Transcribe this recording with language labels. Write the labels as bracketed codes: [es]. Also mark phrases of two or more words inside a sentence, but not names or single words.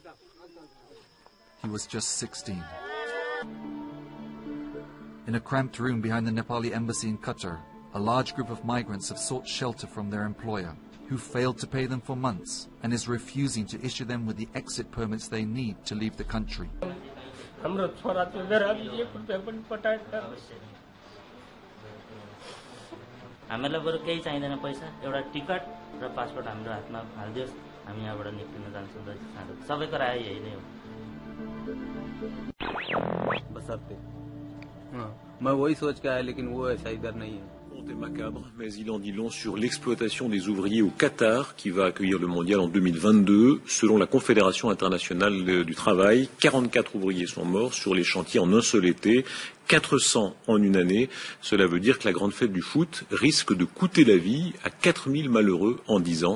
[en] He was just 16. In a cramped room behind the Nepali embassy in Qatar, a large group of migrants have sought shelter from their employer, who failed to pay them for months and is refusing to issue them with the exit permits they need to leave the country. [ne] हामीलाई बरु केही चाहिदैन पैसा एउटा टिकट र पासपोर्ट हाम्रो हातमा हाल्दियोस् हामी यहाँबाट निक्लिन जान्छौँ सबैको राय यही नै हो [hi] बसरते मैं वही सोच के आया लेकिन वो ऐसा इधर नहीं है. [fr] Est macabre, mais il en dit long sur l'exploitation des ouvriers au Qatar, qui va accueillir le mondial en 2022. Selon la Confédération internationale du travail, 44 ouvriers sont morts sur les chantiers en un seul été, 400 en une année. Cela veut dire que la grande fête du foot risque de coûter la vie à 4000 malheureux en 10 ans.